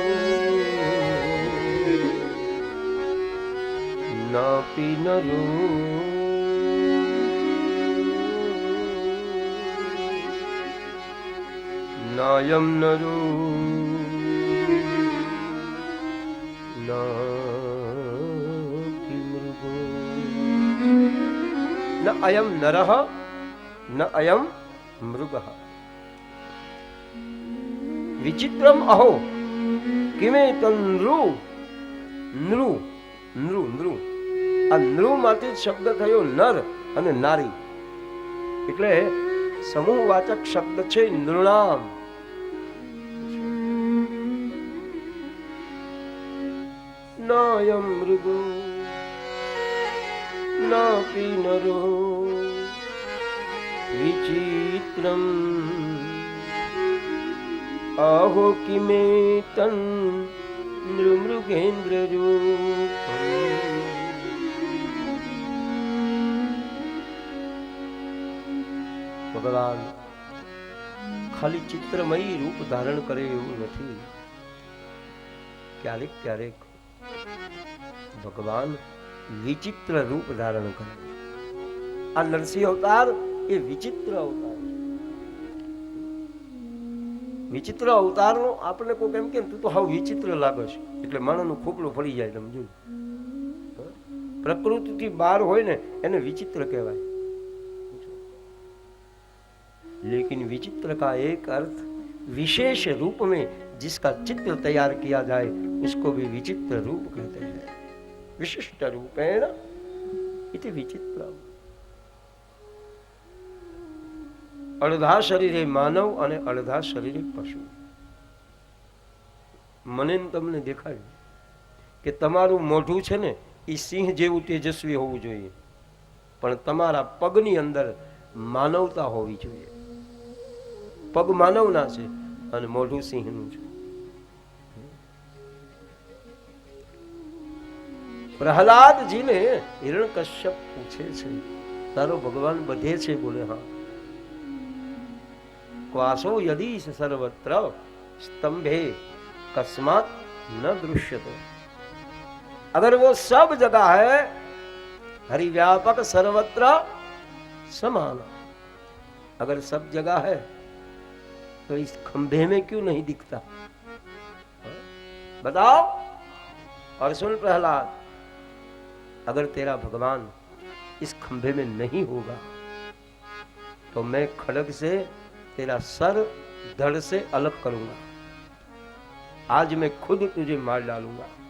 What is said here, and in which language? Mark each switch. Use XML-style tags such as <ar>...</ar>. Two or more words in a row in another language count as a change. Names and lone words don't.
<sa>नापि नरो नायं नरो नापि मृगो न अयं नरः न अयं मृगः विचित्रम अहो किमे तन्नृ</sa> <gu>नृ नृ नृ આ નૃ માટે શબ્દ થયો નર અને નારી, એટલે સમૂહવાચક શબ્દ છે નૃણામ।</gu> <sa>नायं मृगो नापि नरो विचित्रम् आहो किमेतं नृमृगेन्द्ररूपम्।</sa> <gu>ભગવાન ખાલી ચિત્રમયી રૂપ ધારણ કરે એવું નથી, ક્યારેક ક્યારેક ભગવાન વિચિત્ર રૂપ ધારણ કરે। આ નરસિંહ અવતાર એ વિચિત્ર અવતાર છે। વિચિત્ર અવતારનો આપણે કોઈ એમ કે તું તો હાવ વિચિત્ર લાગે છે એટલે માણસનું ખોપલું ફરી જાય। તમે જોયું, પ્રકૃતિથી બહાર હોય ને એને વિચિત્ર કહેવાય।</gu> <hi>लेकिन विचित्र का एक अर्थ विशेष रूप में जिसका चित्र तैयार किया जाए उसको भी विचित्र रूप कहते हैं।</hi> <sa>विशिष्ट रूपेण इति विचित्र।</sa> <gu>અડધા શરીરે માનવ અને અડધા શરીરે પશુ। મને તમને દેખાડ્યું કે તમારું મોઢું છે ને એ સિંહ જેવું તેજસ્વી હોવું જોઈએ, પણ તમારા પગની અંદર માનવતા હોવી જોઈએ। પગ માનવના છે અને મોઢું સિંહનું છે। પ્રહલાદજીને હિરણ્યકશ્યપ પૂછે છે તારો ભગવાન બધે છે? બોલે હા।</gu> <sa>क्वासो यदि सर्वत्र स्तंभे कस्मात न दृश्यते।</sa> <hi>अगर वो सब जगह है, हरिव्यापक सर्वत्र समान, अगर सब जगह है तो इस खंभे में क्यों नहीं दिखता? बताओ। और सुन प्रहलाद, अगर तेरा भगवान इस खंभे में नहीं होगा तो मैं खड्ग से तेरा सर धड़ से अलग करूंगा, आज मैं खुद तुझे मार डालूंगा।</hi>